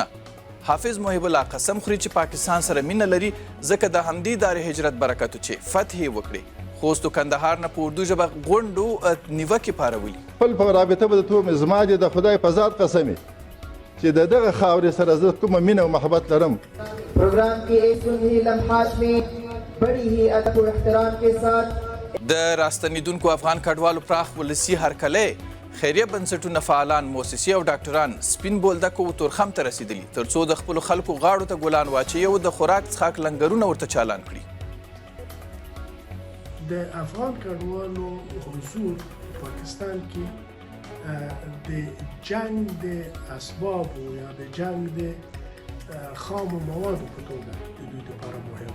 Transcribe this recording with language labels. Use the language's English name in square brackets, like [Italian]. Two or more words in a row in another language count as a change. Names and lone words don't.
[Pashto] حافظ محب الله قسم خوري چې پاکستان سره مینه لري ځکه د همدې دارې هجرت برکت چې فتح یې وکړي. خوست و کندهار نه په اردو ژبه غونډو نیوکې پارولي. خپل په رابطه به درته ووایم زما د خدای په ذات قسم چې د دغه خاورې سره زه کومه مینه او محبت لرم. [Urdu] پروگرام کی ایک سنہی لمحات میں بڑی ہی ادب و احترام کے ساتھ [Pashto] د راستنېدونکو افغان کډوالو پراخ ولسي هرکلی، خیریه بنسټونه، فعالان، موسسې او ډاکټران سپین بولدک او تورخم ته رسېدلي تر څو د خپلو خلکو غاړو ته ګلان واچوي او د خوراک څښاک لنګرونه ورته چالان کړي. د افغان کډوالو حضور پاکستان کې د جنگ د اسبابو یا د جنگ د خامو موادو په توګه د دوی لپاره مهم.